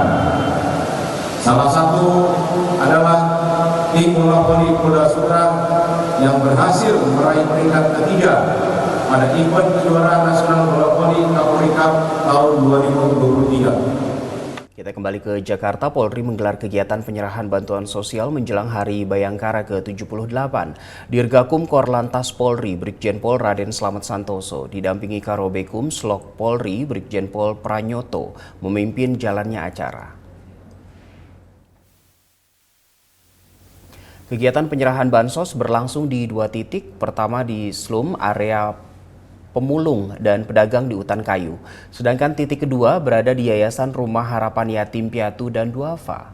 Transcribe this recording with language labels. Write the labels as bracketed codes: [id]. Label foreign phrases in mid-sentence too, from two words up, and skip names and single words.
[id] Salah satu adalah tim bola voli Polda Sultra yang berhasil meraih peringkat ketiga pada event kejuaraan nasional bola voli Kapolri Cup tahun 2023. Kita kembali ke Jakarta. Polri menggelar kegiatan penyerahan bantuan sosial menjelang Hari Bayangkara ke-78. Dirgakum Korlantas Polri Brigjen Pol Raden Slamet Santoso didampingi Karobekum Slok Polri Brigjen Pol Pranyoto memimpin jalannya acara. Kegiatan penyerahan bansos berlangsung di 2 titik, pertama di Slum, area pemulung dan pedagang di Utan Kayu. Sedangkan titik kedua berada di Yayasan Rumah Harapan Yatim Piatu dan Duafa.